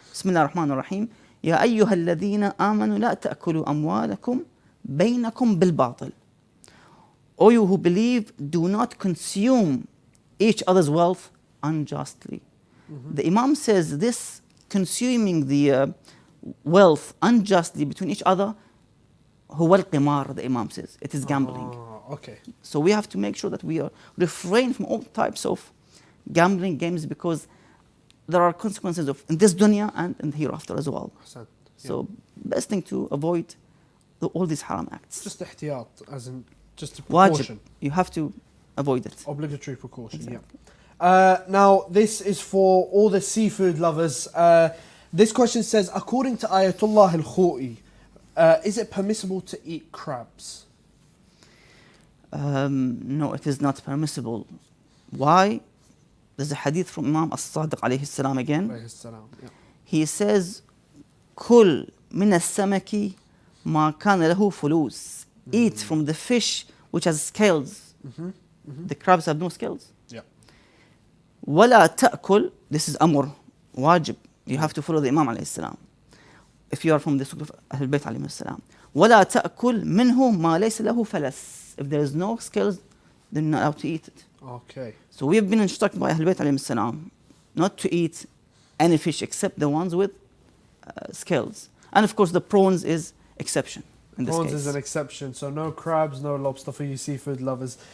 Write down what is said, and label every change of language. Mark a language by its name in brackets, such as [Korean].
[Arabic] بسم الله الرحمن الرحيم يا أيها الذين آمنوا لا تأكلوا أموالكم بينكم بالباطل. [English] O you who believe, do not consume each other's wealth unjustly. The Imam says this consuming the wealth unjustly between each other, [Arabic] هو القمار, [English] the Imam says. It is gambling. So we have to make sure that we refrain from all types of gambling games because there are consequences of in this dunya and in the hereafter as well. So best thing to avoid all these haram acts. Just ihtiyat, as in just a precaution. Wajib. You have to avoid it. Obligatory precaution, now, this is for all the seafood lovers. This question says, according to Ayatollah al-Khou'i, is it permissible to eat crabs? No, it is not permissible. Why? There's a hadith from Imam As-Sadiq alayhi salam again. He says, [Arabic] كل من السمك ما كان له فلوس. [English] Eat from the fish which has scales. The crabs have no scales. [Arabic] ولا تأكل, [English] this is amr, wajib. You have to follow the Imam alayhi salam. If you are from the school of Ahl Bayt alayhi salam. [Arabic] ولا تأكل منه ما ليس له فلس. [English] If there is no scales, then you're not allowed to eat it. So we have been instructed by Ahl Bayt alayhi salam not to eat any fish except the ones with scales. And of course the prawns is exception. Prawns is an exception, so no crabs, no lobster for you seafood lovers.